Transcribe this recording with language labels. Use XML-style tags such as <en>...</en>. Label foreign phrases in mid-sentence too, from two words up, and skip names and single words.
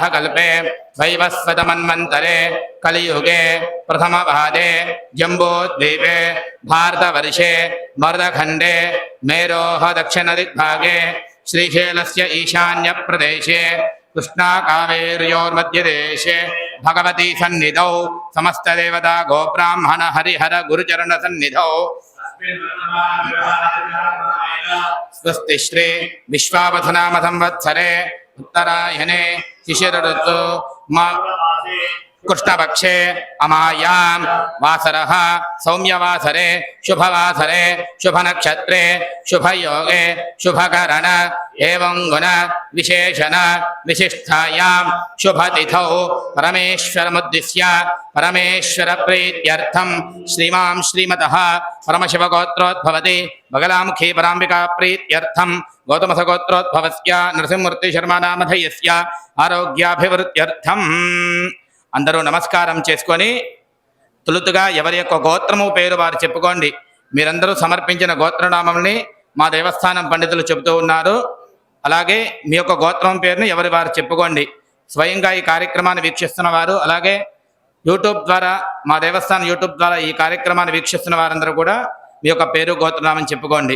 <sa>కల్పే వైవస్వతమన్వంతరే కలియుగే ప్రథమపాదే జంబూద్వీపే భారతవర్షే మర్దఖండే మేరోః దక్షిణదిగ్భాగే శ్రీశైలస్య ఈశాన్య ప్రదేశే కృష్ణా కావేర్యోర్మధ్యదేశే భగవతీ సన్నిధౌ సమస్త దేవతా గోబ్రాహ్మణ హరిహర గురుచరణ సన్నిధౌ స్వస్తి శ్రీ విశ్వావసునామ సంవత్సరే ఉత్తరాయణే శిశిర ఋతు कृष्णपक्षे अमायां वासरः सौम्यवासरे शुभवासरे शुभनक्षत्रे शुभयोगे शुभकरण एवं गुण विशेषण विशिष्टायां शुभतिथौ परमेश्वरमुद्दिश्य परमेश्वर प्रीत्यर्थं श्रीमां श्रीमतः परमशिवगोत्रोद्भवति बगलामुखी पराम्बिका प्रीत्यर्थं गौतमसगोत्रोद्भवस्य नरसिंहमूर्ति शर्मानामधेयस्य आरोग्याभिवृद्ध्यर्थं</sa> <te>అందరూ నమస్కారం చేసుకొని తొలుతుగా ఎవరి యొక్క గోత్రము పేరు వారు చెప్పుకోండి. మీరందరూ సమర్పించిన గోత్రనామంని మా దేవస్థానం పండితులు చెబుతూ ఉన్నారు. అలాగే మీ యొక్క గోత్రం పేరుని ఎవరి వారు చెప్పుకోండి. స్వయంగా ఈ కార్యక్రమాన్ని వీక్షిస్తున్న వారు, అలాగే యూట్యూబ్ ద్వారా మా దేవస్థానం యూట్యూబ్ ద్వారా ఈ కార్యక్రమాన్ని వీక్షిస్తున్న వారందరూ కూడా మీ యొక్క పేరు గోత్రనామం చెప్పుకోండి.</te>